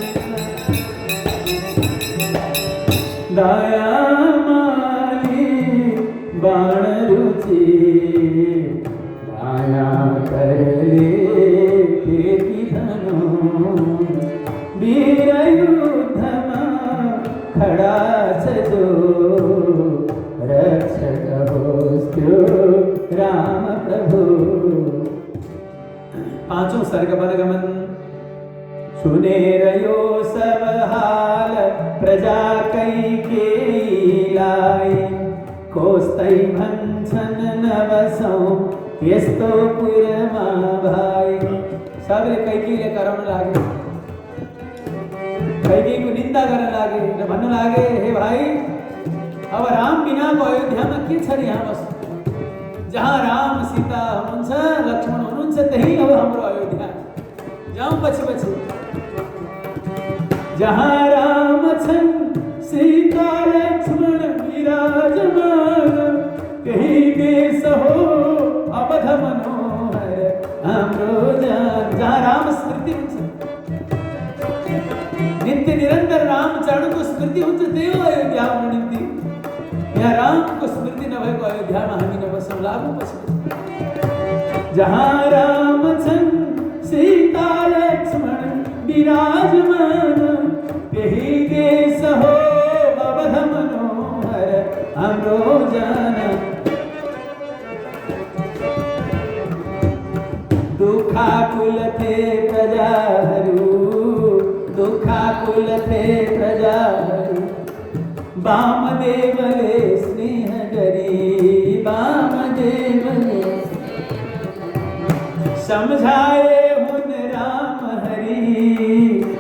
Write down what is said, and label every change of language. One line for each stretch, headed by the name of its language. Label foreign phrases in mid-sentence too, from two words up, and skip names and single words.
Nepali: दया माली बाण रुचि, दया करले केति धनो। वीर युद्धमा खड़ा जो, रक्षक होस्त्यो राम प्रभु। पांचों सर्ग बलगमन। सुनेर यो सब हाल प्रजा कैकेयी लाई, कोस्तै भन्छन् नवसौं यस्तो पुरमा भाई। सबले कैकेयीले कराउन लागे, कैकेयीको निन्दा गर्न लागे र भन्नु लागे, हे भाइ अब राम बिनाको अयोध्यामा के छ र यहाँ बस्नु। जहाँ राम सीता हुनुहुन्छ, लक्ष्मण हुनुहुन्छ, त्यही अब हाम्रो अयोध्या। जाउँ पछि पछि। जहाँ राम छन् सीता लक्ष्मण विराजमान, त्यही देश हो अवध मनोहर हाम्रो जान। जहाँ राम स्मृति हुन्छ, नित्य निरन्तर राम चरणको स्मृति हुन्छ, त्यही हो अयोध्या हाम्रो निम्ति। यहाँ रामको स्मृति नभएको अयोध्यामा हामी नबसौँ, लागौँ पछि। जहाँ राम छन् सीता लक्ष्मण विराजमान, त्यही देश हो अवध मनोहर हाम्रो जान। दुखाकुल थे प्रजाहरू, दुखाकुल थे प्रजाहरू, वामदेवले स्नेह गरी, वामदेवले समझाए हुन राम हरि।